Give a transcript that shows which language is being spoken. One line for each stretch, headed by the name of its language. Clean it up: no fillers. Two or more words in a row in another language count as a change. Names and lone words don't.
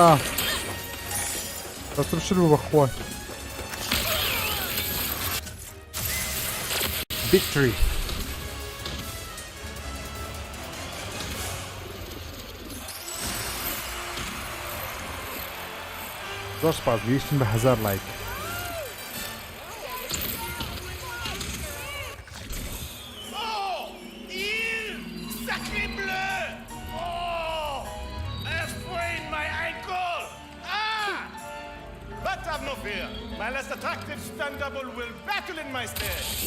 Central Kurdish: دەستم شل بوو بەخۆی. Victory. زۆر سپاس گەیشتن بە 1000 لایک.
English: My less attractive stunt double will battle in my stead.